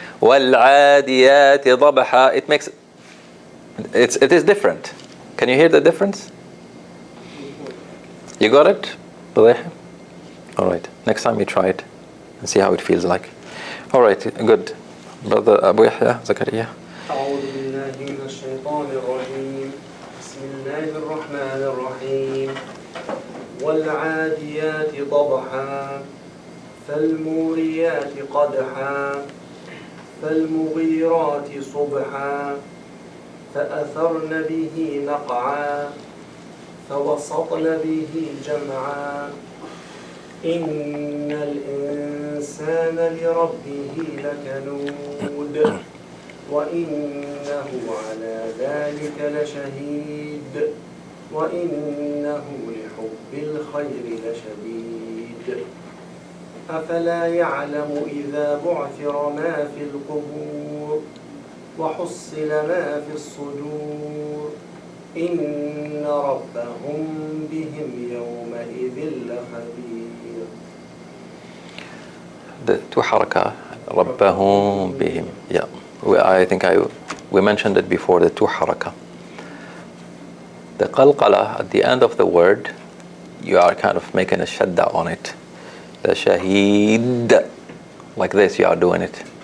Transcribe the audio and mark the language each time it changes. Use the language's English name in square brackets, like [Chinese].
[Arabic] وَالْعَادِيَاتِ ضَبَحًا. [English] It is different. Can you hear the difference? You got it? All right. Next time you try it and see how it feels like. All right. Good. Brother Abu Yahya Zakaria. [Arabic] أعوذ بالله من الشيطان الرجيم بسم الله الرحمن الرحيم والعاديات ضبحا فالموريات قدحا فالمغيرات صبحا فأثرن به نقعا فوسطن به جمعا إن الإنسان لربه لكنود وإنه على ذلك لشهيد وإنه لحب الخير لشديد أفلا يعلم إذا بعثر ما في القبور وحصل ما في الصدور إن ربهم بهم يومئذ لخبير. [English] The two haraka, [Arabic] ربهم بهم. [English] Yeah, I think we mentioned it before. The two haraka. The qalqala at the end of the word, you are kind of making a shadda on it. The shaheed, like this, you are doing it.